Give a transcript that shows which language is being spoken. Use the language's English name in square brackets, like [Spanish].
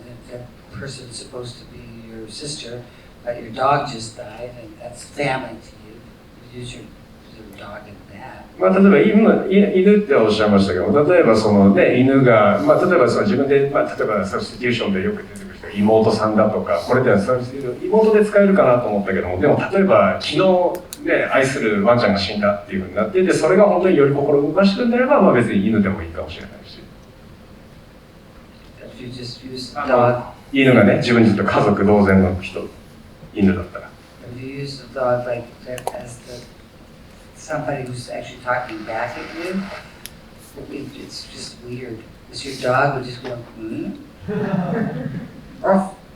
[English] That person is supposed to be your sister, but your dog just died, and that's family to you. You use your dog in that. [Japanese] まあ、例えば犬っておっしゃいましたけど、例えばその、ね、犬が、まあ、例えばその自分で、まあ、例えばサブスティューションでよく出てくる人が妹さんだとか、これではサブスティューション妹で使えるかなと思ったけども、でも例えば昨日、ね、愛するワンちゃんが死んだっていうふうになっていて、それが本当により心を動かしてるんであれば、まあ、別に犬でもいいかもしれないし。 [English] If you just use the dog, [Japanese] 犬がね、自分にとって家族同然の人、犬だったら。 [English] if you use the dog like that as somebody who's actually talking back at you, it's just weird. Because your dog would just go, Ruff.